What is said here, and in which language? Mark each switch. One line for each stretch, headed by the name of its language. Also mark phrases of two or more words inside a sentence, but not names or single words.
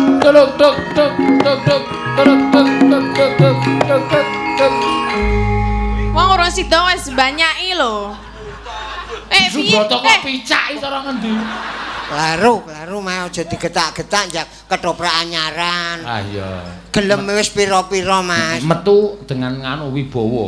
Javanese: Tuluk tuk tuk tuk tuk tuluk tuk tuk tuk tuk tuk tuk tuk. Wong urung sida wis banyaki lho. Subroto kok picak iki cara ngendi? Klaru mah aja digetak-getak jak ketoprak anyaran. Ah iya. Gelem wis pira-pira, Mas. Metu dengan nganu wibawa.